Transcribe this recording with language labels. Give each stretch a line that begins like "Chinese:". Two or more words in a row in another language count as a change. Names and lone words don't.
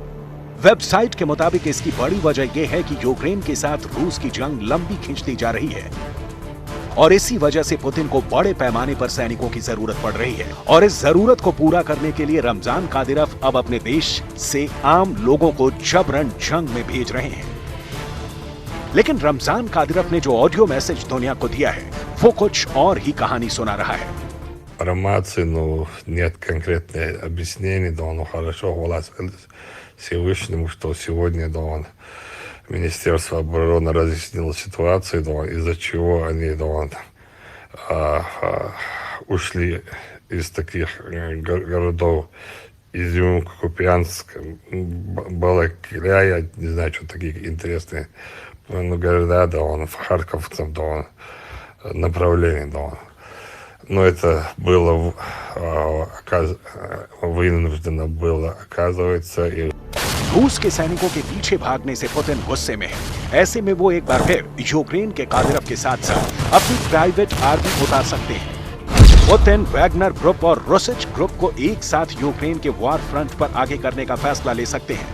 Hindi: वेबसाइट के मुताबिक इसकी बड़ी वजह यह है कि यूक्रेन के साथ रूस की जंग लंबी खींचती जा रही है और इसी वजह से पुतिन को बड़े पैमाने पर सैनिकों की जरूरत पड़ रही है और इस जरूरत को पूरा करने के लिए रमजान कादिरफ अब अपने देश से आम लोगों को जबरन जंग में भेज रहे हैं। लेकिन रमजान कादिरफ ने जो
English: audio message
Hindi: दुनिया को दिया है वो कुछ और ही कहानी सुना रहा है।
Russian: Информации, нет конкретных объяснений, хорошо глаз Всевышнему, что сегодня, Министерство обороны разъяснило ситуацию, из-за чего они, ушли из таких городов, Изюм, Купянск, Балаклия, я не знаю, что такие интересные города, в Харьков, направлении, Но это было вынуждено было, оказывается. И
Hindi: रूस के सैनिकों के पीछे भागने से पुतिन गुस्से में है। ऐसे में वो एक बार फिर यूक्रेन के कादिरफ के साथ साथ अपनी
English: private army
Hindi: उतार सकते हैं। पुतिन वैगनर ग्रुप और रोसिच ग्रुप को एक साथ यूक्रेन के
English: war front
Hindi: पर आगे करने का फैसला ले सकते हैं।